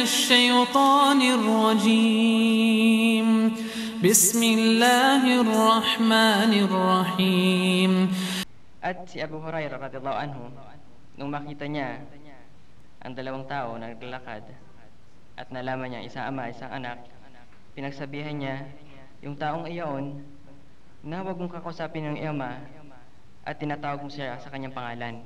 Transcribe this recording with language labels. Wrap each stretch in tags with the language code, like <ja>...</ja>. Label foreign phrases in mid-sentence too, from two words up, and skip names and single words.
<ar>الشيطان الرجيم. بسم الله الرحمن الرحيم.</ar> <tl>At si Abu Hurairah</tl> <ar>رضي الله عنه,</ar> <tl>nung makita niya ang dalawang tao na naglalakad at nalaman niya isang ama, isang anak, pinagsabihan niya yung taong iyon na huwag mong kakausapin ng ama at tinatawag mo siya sa kanyang pangalan.</tl>